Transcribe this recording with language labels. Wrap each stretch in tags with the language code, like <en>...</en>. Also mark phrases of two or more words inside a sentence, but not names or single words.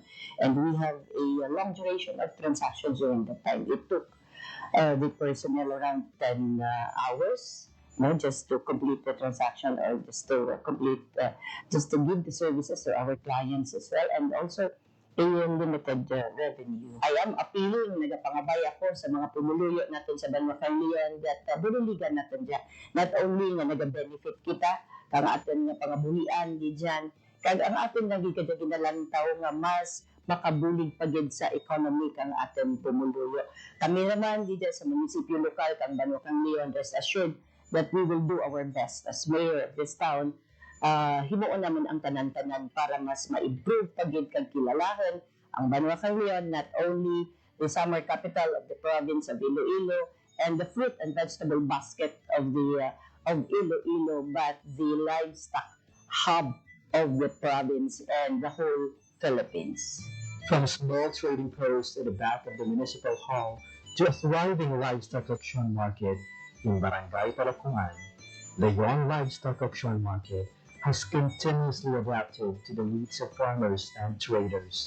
<en>And we have a long duration of transactions during that time. It took the personnel around 10 hours just to complete the transaction, or just to just to give the services to our clients as well, and also a limited revenue. I am appealing,</en> <krj>nagapangabay ako sa mga pumuluyo natin sa Banwakang Leon that buliligan natin dyan.</krj> <en>Not only</en> <krj>nga nag-benefit kita, kang atin nga pangabuhian di dyan, kag ang atin nga ginalantaw nga mas makabulig pagid sa economy kang atin pumuluyo. Kami naman di dyan sa munisipyo lokal kang Banwakang Leon,</krj> <en>rest assured that we will do our best as mayor of this town.</en> <krj>Himuon naman ang tanan-tanan para mas ma-improve pagid kag kilalahan ang Banwakang Leon,</krj> <en>not only the summer capital of the province of Iloilo and the fruit and vegetable basket of the of Iloilo, but the livestock hub of the province and the whole Philippines. From a small trading post at the back of the municipal hall to a thriving livestock auction market in Barangay Palapungan, the Leon Livestock Auction Market has continuously adapted to the needs of farmers and traders.</en>